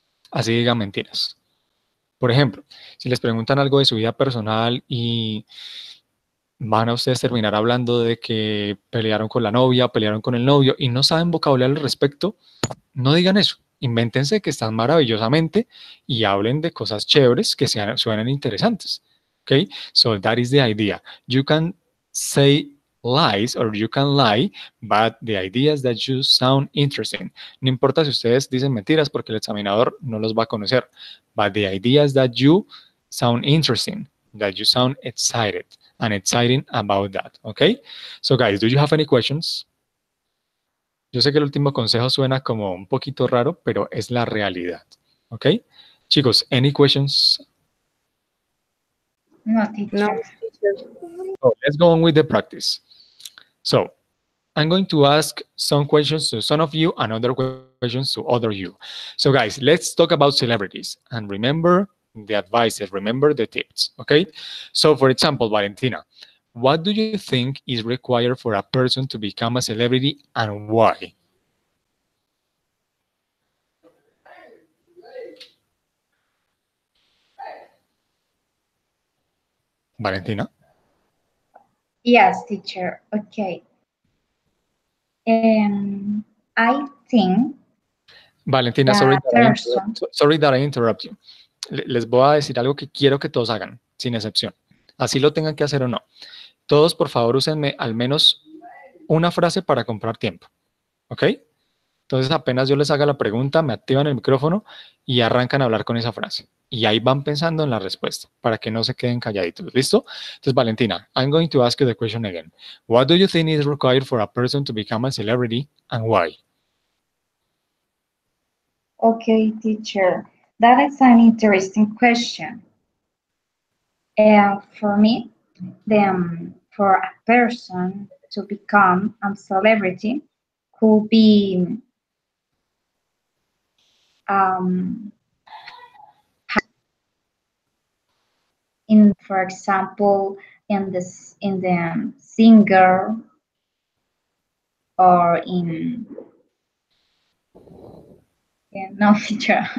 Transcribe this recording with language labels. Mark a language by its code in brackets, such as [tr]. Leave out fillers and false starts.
[es] Así digan mentiras. Por ejemplo, si les preguntan algo de su vida personal y van a ustedes terminar hablando de que pelearon con la novia, pelearon con el novio y no saben vocabulario al respecto, no digan eso. Invéntense que están maravillosamente y hablen de cosas chéveres que suenen interesantes. [en] Okay? So that is the idea. You can say lies or you can lie, but the idea is that you sound interesting. [es] No importa si ustedes dicen mentiras porque el examinador no los va a conocer, [en] but the idea is that you sound interesting, that you sound excited and exciting about that. Okay? So guys, do you have any questions? [es] Yo sé que el último consejo suena como un poquito raro, pero es la realidad. [en] ¿Ok? [es] Chicos, [en] any questions? No, teacher. No. So let's go on with the practice. So I'm going to ask some questions to some of you and other questions to other you. So guys, let's talk about celebrities. And remember the advices, remember the tips. Okay? So for example, Valentina, what do you think is required for a person to become a celebrity and why? Valentina? Yes, teacher. Okay. I think Valentina, sorry that I interrupt you. [es] Les voy a decir algo que quiero que todos hagan, sin excepción. Así lo tengan que hacer o no. Todos, por favor, úsenme al menos una frase para comprar tiempo. ¿Ok? Entonces, apenas yo les haga la pregunta, me activan el micrófono y arrancan a hablar con esa frase. Y ahí van pensando en la respuesta para que no se queden calladitos. ¿Listo? Entonces, [en] Valentina, I'm going to ask you the question again. What do you think is required for a person to become a celebrity and why? Okay, teacher, that is an interesting question. For me, for a person to become a celebrity could be um, in, for example, in the singer or in yeah, no teacher.